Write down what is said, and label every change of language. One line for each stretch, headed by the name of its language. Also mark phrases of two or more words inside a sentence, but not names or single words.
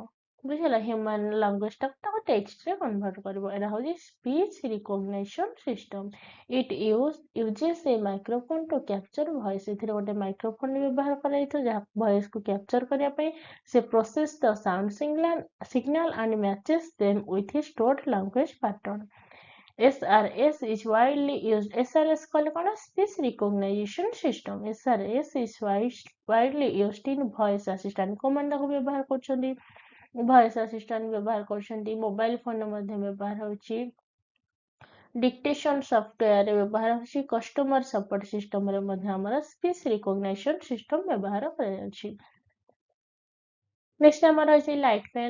Odia: ବୁଝିଲା,
English: human languageଟାକୁ
Odia: ତାକୁ ଟେକ୍ସଟରେ କନଭର୍ଟ କରିବ। ଏଇଟା ହଉଛି
English: speech recognition system. It uses a microphone to capture voice.
Odia: ଏଥିରେ ଗୋଟେ ମାଇକ୍ରୋଫୋନ ବ୍ୟବହାର କରାଯାଇଥିବ ଯାହା ଭଏସକୁ କ୍ୟାପଚର କରିବା ପାଇଁ।
English: ସେ process the sound signal and matches them with a stored language pattern. SRS is widely used. SRS
Odia: କହିଲେ କଣ?
English: Speech Recognition System. SRS is widely used in voice assistant.
Odia: କୋଉମାନେ ତାକୁ ବ୍ୟବହାର କରୁଛନ୍ତି?
English: voice assistant
Odia: ବ୍ୟବହାର କରୁଛନ୍ତି। ମୋବାଇଲ ଫୋନରେ ମଧ୍ୟ ବ୍ୟବହାର ହେଉଛି। ଡିକ୍ଟେସନ ସଫ୍ଟୱେୟାରରେ ବ୍ୟବହାର ହେଉଛି।
English: customer support systemରେ
Odia: ମଧ୍ୟ ଆମର
English: speech recognition system
Odia: ବ୍ୟବହାର କରାଯାଉଛି। ନେକ୍ସଟ ଆମର ଅଛି
English: light pen.